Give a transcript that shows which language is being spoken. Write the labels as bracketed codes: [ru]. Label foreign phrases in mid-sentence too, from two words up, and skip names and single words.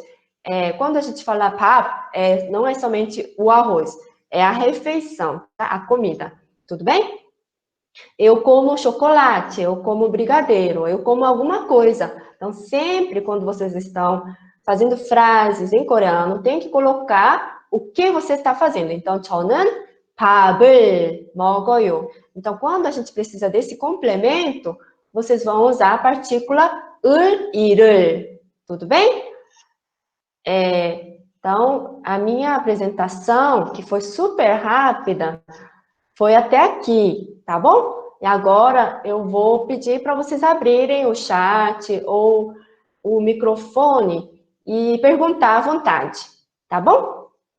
[pt] Quando a gente fala pap, não é somente o arroz, é a refeição, tá? A comida. Tudo bem? Eu como chocolate, eu como brigadeiro, eu como alguma coisa. Então, sempre quando vocês estão fazendo frases em coreano, tem que colocar o que você está fazendo. Então, [ko] 저는 밥을 먹어요. [pt] Então, quando a gente precisa desse complemento, vocês vão usar a partícula [ko] 을, 이를. [pt] Tudo bem? Então, a minha apresentação, que foi super rápida, foi até aqui, tá bom? E agora eu vou pedir para vocês abrirem o chat ou o microfone e perguntar à vontade, tá bom?